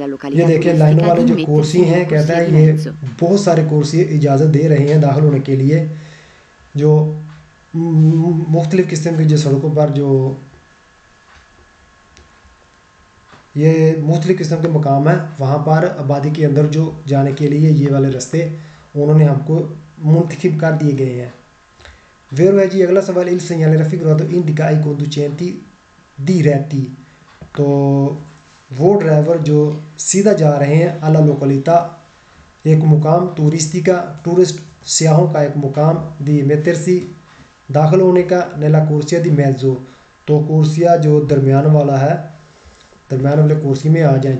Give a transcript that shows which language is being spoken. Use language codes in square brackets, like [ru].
[hi] ये देखिए लाइनों वाले जो कोर्सी हैं, कहता है ये बहुत सारे कोर्सी इजाज़त दे रहे हैं दाखिल होने के लिए, जो मुख्तलिफ़ किस्म की जो सड़कों पर जो ये मुख्तलिफ़ किस्म के मकाम है, वहाँ पर आबादी के अंदर जो जाने के लिए ये वाले रास्ते उन्होंने हमको मुंतखब कर दिए गए हैं। [it] Vero [hi] है जी। अगला सवाल, [it] il segnale raffigurato indica ai conducenti diretti। [hi] तो वो ड्राइवर जो सीधा जा रहे हैं [it] alla località, [hi] एक मुकाम टूरिस्टिका, टूरिस्ट सियाहों का एक मुकाम, दी [it] mettersi, [hi] दाखिल होने का, [it] nella corsia di mezzo, [hi] तो कुर्सिया जो दरमियान वाला है, दरमियान वाले कुर्सी में आ जाए।